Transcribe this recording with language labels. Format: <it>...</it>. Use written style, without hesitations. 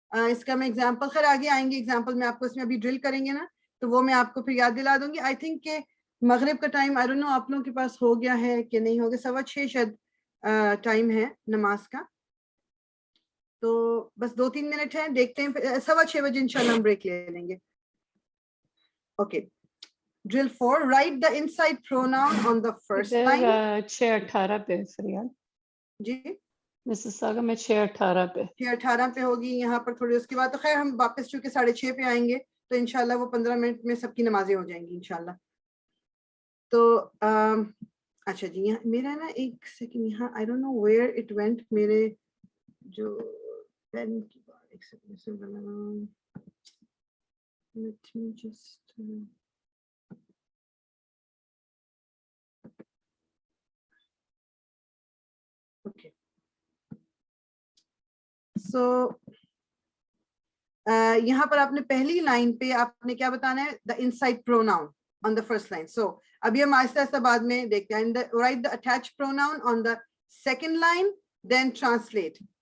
<ur>اس کا میں ایگزامپل خیر آگے آئیں گے, ایگزامپل میں آپ کو اس میں ابھی ڈرل کریں گے نا, تو وہ میں آپ کو پھر یاد دلا دوں گی.</ur> <en>I think</en> <ur>کہ مغرب کا ٹائم</ur> <en>I don't know</en> <ur>آپ لوگوں کے پاس ہو گیا ہے کہ نہیں ہو گیا, 6:15 شاید ٹائم ہے نماز کا, تو بس 2-3 منٹ ہیں, دیکھتے ہیں 6:15 بجے انشاءاللہ ہم بریک لے لیں گے. Okay.</ur> <en>Drill 4, write the inside pronoun on the first line.</en> <ur>6:18 پہ فریاد جی مسز ساگا میں 6:18 پہ 6:18 پہ ہوگی یہاں پر تھوڑی, اس کے بعد تو خیر ہم واپس چونکہ 6:30 پہ آئیں گے, تو انشاءاللہ وہ 15 منٹ میں سب کی نمازیں ہو جائیں گی انشاءاللہ. تو اچھا جی, یہاں میرا نا ایک سیکنڈ, یہاں</ur> <en>I don't know where it went,</en> <ur>میرے جو پین کی بات, ایک سیکنڈ سے بنانا,</ur> <en>let me just okay.</en> <ur>So یہاں پر آپ نے پہلی لائن پہ آپ نے کیا بتانا ہے,</ur> <en>the inside pronoun on the first line.</en> <ur>So ابھی ہم آہستہ آہستہ بعد میں دیکھتے ہیں.</ur> <en>Write the attached pronoun on the second line, then translate.</en>